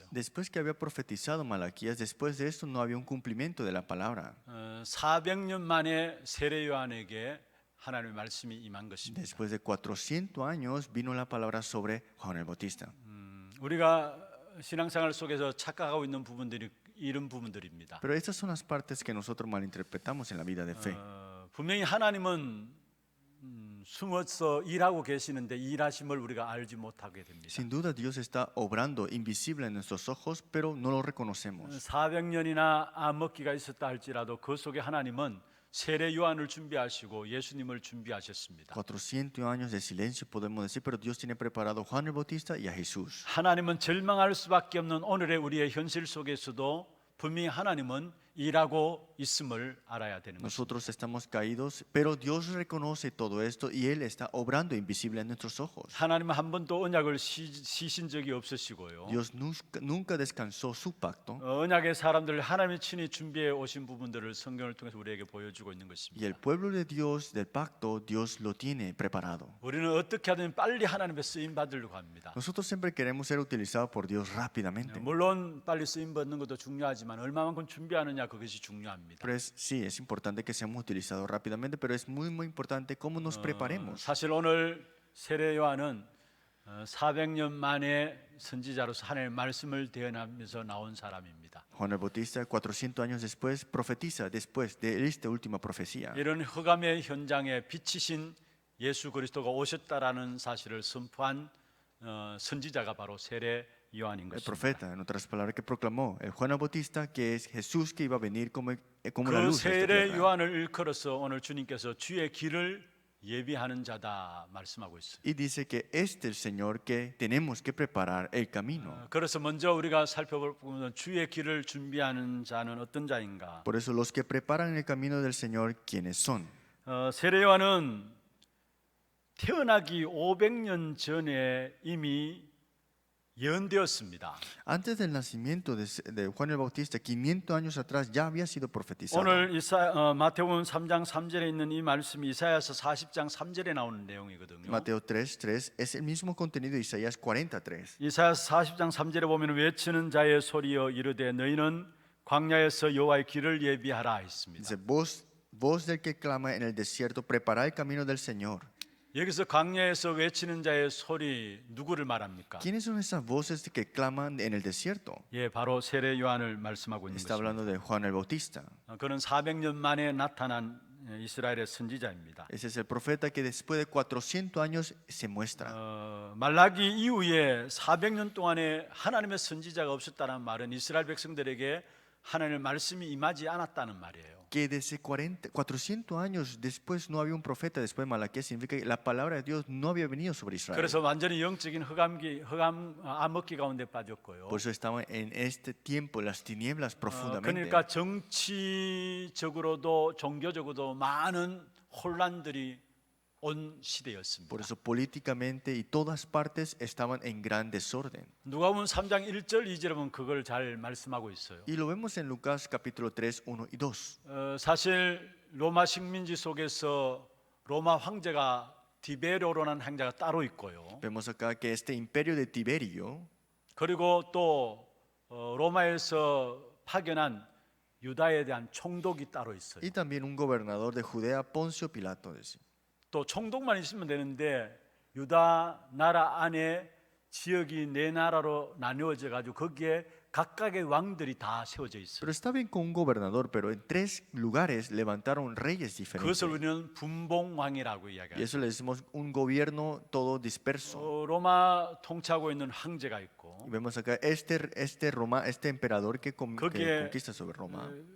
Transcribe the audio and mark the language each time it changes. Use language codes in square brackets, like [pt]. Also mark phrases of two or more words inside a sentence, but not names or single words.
[es] Después que había profetizado Malaquías, después de esto no había un cumplimiento de la palabra. [ko] 400년 만에 세례 요한에게 하나님의 말씀이 임한 것입니다. [es] Después de 400 años vino la palabra sobre Juan el Bautista. [ko] 우리가 신앙생활 속에서 착각하고 있는 부분들이 이런 부분들입니다. [es] Pero estas son las partes que nosotros malinterpretamos en la vida de fe. [ko] 분명히 하나님은 숨어서 일하고 계시는데 일하심을 우리가 알지 못하게 됩니다. [es] Sin duda Dios está obrando invisible en nuestros ojos, pero no lo reconocemos. [ko] 400년이나 암흑기가 있었다 할지라도 그 속에 하나님은 세례 요한을 준비하시고 예수님을 준비하셨습니다. [es] 400 años de silencio podemos decir, pero Dios tiene preparado a Juan el Bautista y a Jesús. [ko] 하나님은 절망할 수밖에 없는 오늘의 우리의 현실 속에서도 분명히 하나님은 일하고 있음을 알아야 되는 것입니다. [es] Nosotros estamos caídos, pero Dios reconoce todo esto y Él está obrando invisible a nuestros ojos. [ko] 하나님은 한 번도 언약을 시신 적이 없으시고요. [es] Dios nunca descansó su pacto [ko] 언약의 사람들 하나님이 친히 준비해 오신 부분들을 성경을 통해서 우리에게 보여주고 있는 [es] y [ko] 것입니다. [es] el pueblo de Dios, del pacto, Dios lo tiene preparado. [ko] 우리는 어떻게 하든 빨리 하나님의 쓰임 받으려고 합니다. [es] Nosotros siempre queremos ser utilizados por Dios rápidamente. [ko] 물론 빨리 쓰임 받는 것도 중요하지만 얼마만큼 준비하느냐 그것이 중요합니다. [es] Pero sí, es importante que seamos utilizados rápidamente, pero es muy importante cómo nos preparemos. [ko] 사실 오늘 세례 요한은 400년 만에 선지자로서 하나님의 말씀을 대언하면서 나온 사람입니다. [es] Juan el Bautista, 400 años después, profetiza después de esta última profecía. [ko] 이런 흑암의 현장에 빛이신 예수 그리스도가 오셨다라는 사실을 선포한 선지자가 바로 세례 요한인 [es] El [ko] 것입니다. [es] profeta, en otras palabras, que proclamó el Juan el Bautista que es Jesús que iba a venir como la [ko] 그 [es] luz de esta [ko] 세례 [es] tierra. [ko] 요한을 일컬어서 오늘 주님께서 주의 길을 예비하는 자다 말씀하고 있어요. [es] Y dice que este es el Señor que tenemos que preparar el camino. [ko] 그래서 먼저 우리가 살펴볼 부분은 주의 길을 준비하는 자는 어떤 자인가? [es] Por eso los que preparan el camino del Señor, ¿quiénes son? [ko] 세례 요한은 태어나기 500년 전에 이미 예언되었습니다. [es] Antes del nacimiento de Juan el Bautista, 500 años atrás, ya había sido profetizado. [ko] 오늘 마태복음 3장 3절에 있는 이 말씀이 이사야서 40장 3절에 나오는 내용이거든요. [es] Mateo 3:3 es el mismo contenido de Isaías 43. [ko] 이사야서 40장 3절에 보면 외치는 자의 소리여 이르되 너희는 광야에서 여호와의 길을 예비하라 했습니다. [es] Dice, voz del que clama en el desierto, prepara el camino del Señor. [ko] 여기서 광야에서 외치는 자의 소리 누구를 말합니까? [es] ¿Quiénes son esas voces que claman en el desierto? [ko] 예, 바로 세례 요한을 말씀하고 있는 [es] Está [ko] 것입니다. [es] hablando de Juan el Bautista. [ko] 그는 400년 만에 나타난 이스라엘의 선지자입니다. [es] Ese es el profeta que después de 400 años se muestra. [ko] 말라기 이후에 400년 동안에 하나님의 선지자가 없었다는 말은 이스라엘 백성들에게 하나님의 말씀이 임하지 않았다는 말이에요. [es] Que desde 400 años después no había un profeta después de Malaquías, significa que la palabra de Dios no había venido sobre Israel. [ko] 그래서 완전히 영적인 암흑기 가운데 빠졌고요. [es] Por eso estaban en este tiempo las tinieblas profundamente. [ko] 그러니까 정치적으로도 종교적으로도 많은 혼란들이 온 시대였습니다. [es] Por eso políticamente y todas partes estaban en gran desorden. [ko] 누가복음 3장 1절 2절에 보면 그걸 잘 말씀하고 있어요. [es] Y lo vemos en Lucas capítulo 3, 1 y 2. [ko] 사실 로마 식민지 속에서 로마 황제가 디베로라는 황제가 따로 있고요. [es] Vemos acá que este imperio de Tiberio [ko] 그리고 또 로마에서 파견한 유다에 대한 총독이 따로 있어요. [es] y también un gobernador de Judea, Poncio Pilato. [ko] 또 총독만 있으면 되는데 유다 나라 안에 지역이 네 나라로 나누어져 가지고 거기에 각각의 왕들이 다 세워져 있어요. [es] Pero está bien con un gobernador, pero en 3 lugares levantaron reyes diferentes. [ko] 그것을 우리는 분봉왕이라고 [es] Y [ko] 이야기해요. [es] eso le decimos un gobierno todo disperso. [ko] 로마 통치하고 있는 황제가 있고 [es] Y vemos acá este emperador que [ko] 거기에 [es] conquista sobre Roma.